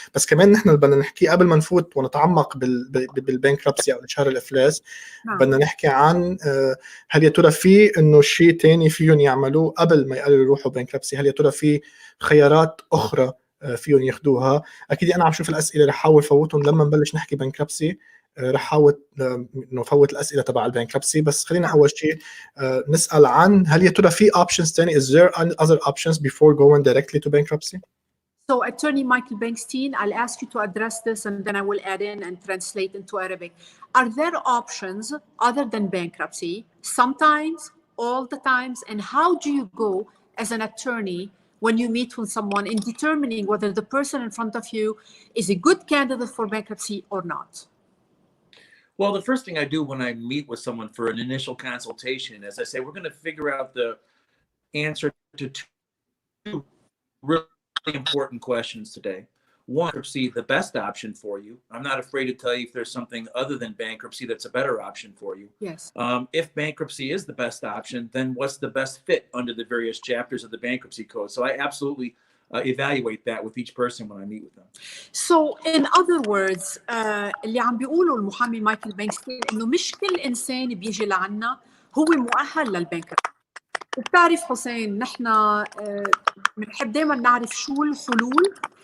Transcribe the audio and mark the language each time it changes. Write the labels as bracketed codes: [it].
[ar] بس كمان نحن بدنا نحكي قبل ما نفوت ونتعمق بالبنكربسي أو إشهار الافلاس، بدنا نحكي عن هل يا ترى في إنه شيء تاني فيهم يعملوه قبل ما يقرروا يروحوا بنكربسي؟ هل يا ترى في خيارات أخرى فيهم ياخدوها؟ أكيد أنا عم شوف الأسئلة رح حاول فوتهم لما نبلش نحكي بنكربسي. رح حاول نفوت الأسئلة تبع البنكربسي، بس خلينا أول شيء نسأل عن هل يا ترى في options تاني؟ [en] Is there other options before going directly to bankruptcy? So Attorney Michael Bernstein, I'll ask you to address this and then I will add in and translate into Arabic. Are there options other than bankruptcy? Sometimes, all the times, and how do you go as an attorney when you meet with someone in determining whether the person in front of you is a good candidate for bankruptcy or not? Well, the first thing I do when I meet with someone for an initial consultation is I say, we're going to figure out the answer to two really important questions today. One, bankruptcy, the best option for you. I'm not afraid to tell you if there's something other than bankruptcy that's a better option for you. Yes. If bankruptcy is the best option, then what's the best fit under the various chapters of the bankruptcy code? So I absolutely evaluate that with each person when I meet with them. So in other words, [ar] اللي عم بيقوله المحامي مايكل بنكستين إنه مش كل إنسان بيجي لعنا هو مؤهل للبنكربسي. وبتعرف حسين، نحن بنحب دائما نعرف شو الحلول